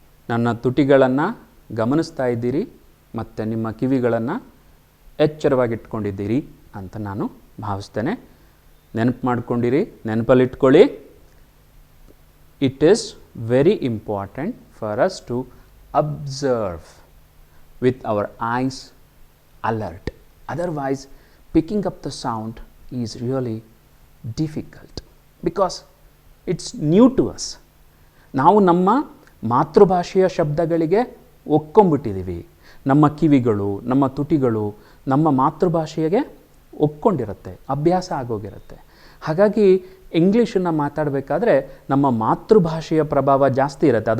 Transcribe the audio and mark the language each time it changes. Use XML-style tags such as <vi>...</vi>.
<kn>ನನ್ನ ತುಟಿಗಳನ್ನು ಗಮನಿಸ್ತಾ ಇದ್ದೀರಿ ಮತ್ತು ನಿಮ್ಮ ಕಿವಿಗಳನ್ನು ಎಚ್ಚರವಾಗಿಟ್ಕೊಂಡಿದ್ದೀರಿ ಅಂತ ನಾನು ಭಾವಿಸ್ತೇನೆ. ನೆನಪು ಮಾಡ್ಕೊಂಡಿರಿ, ನೆನಪಲ್ಲಿಟ್ಕೊಳ್ಳಿ.</kn> <en>It is very important for us to observe with our eyes alert. Otherwise, picking up the sound is really difficult because it's new to us.</en> <kn>ನಾವು ನಮ್ಮ ಮಾತೃಭಾಷೆಯ ಶಬ್ದಗಳಿಗೆ ಒಕ್ಕೊಂಬಿಟ್ಟಿದ್ದೀವಿ. ನಮ್ಮ ಕಿವಿಗಳು, ನಮ್ಮ ತುಟಿಗಳು ನಮ್ಮ ಮಾತೃಭಾಷೆಗೆ ಒಕ್ಕೊಂಡಿರುತ್ತೆ, ಅಭ್ಯಾಸ ಆಗೋಗಿರುತ್ತೆ. ಹಾಗಾಗಿ ಇಂಗ್ಲೀಷನ್ನು ಮಾತಾಡಬೇಕಾದ್ರೆ ನಮ್ಮ ಮಾತೃಭಾಷೆಯ ಪ್ರಭಾವ ಜಾಸ್ತಿ ಇರುತ್ತೆ.</kn>